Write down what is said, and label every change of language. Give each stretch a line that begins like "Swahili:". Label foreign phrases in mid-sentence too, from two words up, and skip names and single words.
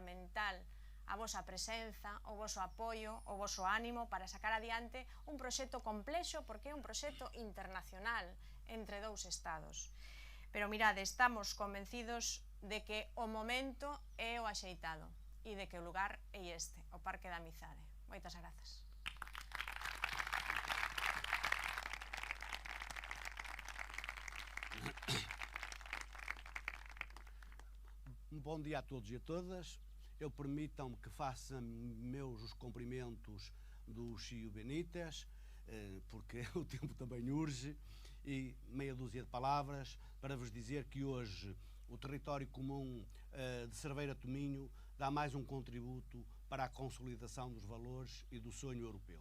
Galician: É fundamental a vosa presenza, o voso apoio, o voso ánimo para sacar adiante un proxecto complexo, porque é un proxecto internacional entre dous estados. Pero mirade, estamos convencidos de que o momento é o axeitado e de que o lugar é este, o Parque da Amizade. Moitas grazas.
Portuguese: Bom dia a todos e a todas. Eu permitam-me que faça meus os cumprimentos do Chiu Benítez, porque o tempo também urge, e meia dúzia de palavras para vos dizer que hoje o território comum de Cerveira do Minho dá mais um contributo para a consolidação dos valores e do sonho europeu.